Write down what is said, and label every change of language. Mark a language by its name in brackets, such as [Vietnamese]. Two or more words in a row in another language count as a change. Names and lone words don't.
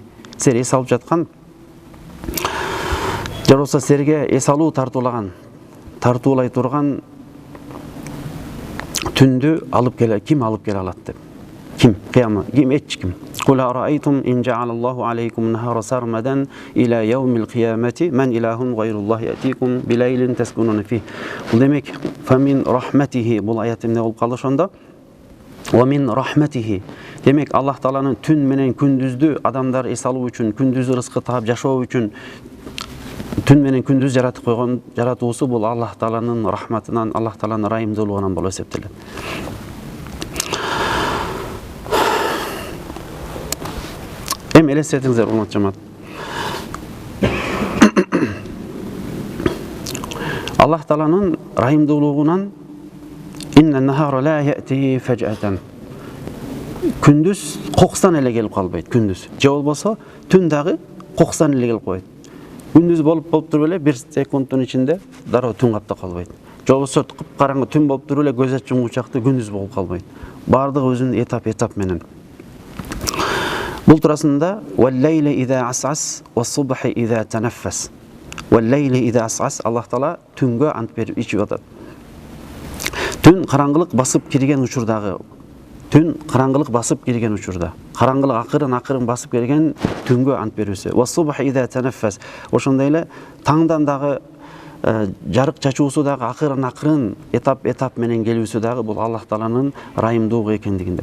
[Kyrgyz] Сер эс алып жаткан, же болбосо серге эс алуу тартуулай турган түндү ким алып келе алат деп. Ким? Ким? Эч ким. [Arabic] قل أرأيتم إن جعل الله عليكم النهار سرمدا إلى يوم القيامة من إله غير الله يأتيكم بليل تسكنون فيه. [Kyrgyz] Бул демек [Arabic] فمن رحمته, [Kyrgyz] бул аят эмне болуп калды ошондо? [Arabic] ومن رحمته. [Kyrgyz] Демек Аллах Тааланын түн менен күндүздү адамдар эс алуу үчүн, күндүз рызкы таап жашоо үчүн түн менен күндүз жаратып койгон жаратуусу бул Аллах Тааланын рахматынан, Аллах Тааланын ырайымдуулугунан болуп эсептелет. Эми элестетиңиздер, урматтуу жамаат. Аллах Тааланын ырайымдуулугунан [Arabic] إن النهار لا يأتي فجأة. [Kyrgyz] Күндүз кокустан эле келип калбайт, күндүз. Же болбосо түн дагы кокустан эле келип койот. Күндүз болуп туруп эле 1 секундтун ичинде дароо түн каптап калбайт. Же болбосо кыпкараңгы түн болуп туруп эле көз ачуңгу чакты күндүз болуп калбайт. Бардыгы өзүнүн этап менен. Бул турасында [Arabic] والليل إذا عسعس والصبح إذا تنفس. والليل إذا عسعس, [Kyrgyz] Аллах Таала түнгө ант берип ичип атат. Түн караңгылык басып кирген учурдагы түн караңгылык басып келген учурда, караңгылык акырын басып келген түнгө ант берүүсү. [Arabic] والصبح إذا تنفس. [Kyrgyz] Ошондой эле таңдан дагы жарык чачуусу дагы акырын этап менен келүүсү дагы бул Аллах Тааланын райымдуулугу экендигинде.